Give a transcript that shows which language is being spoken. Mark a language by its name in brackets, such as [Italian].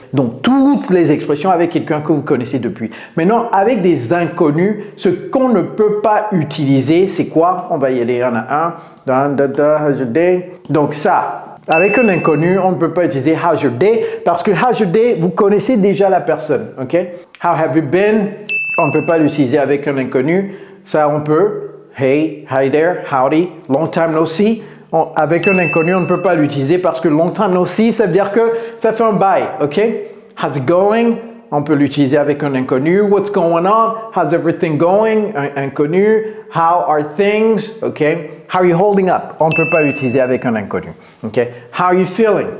[French] Donc, toutes les expressions avec quelqu'un que vous connaissez depuis. Maintenant, avec des inconnus, ce qu'on ne peut pas utiliser, c'est quoi? On va y aller un à un. [English] How's your day? [French] Donc ça, avec un inconnu, on ne peut pas utiliser [English] how's your day [French] parce que how's your day, vous connaissez déjà la personne. Ok? [English] How have you been? [French] On ne peut pas l'utiliser avec un inconnu. Ça, on peut. [English] Hey, hi there, howdy, long time no see. [French] Avec un inconnu, on ne peut pas l'utiliser parce que [English] long time no see, [French] ça veut dire que ça fait un bail, ok? [English] How's it going? [French] On peut l'utiliser avec un inconnu. [English] What's going on? How's everything going? [French] Un inconnu. [English] How are things? Ok? How are you holding up? [French] On ne peut pas l'utiliser avec un inconnu, ok? [English] How are you feeling?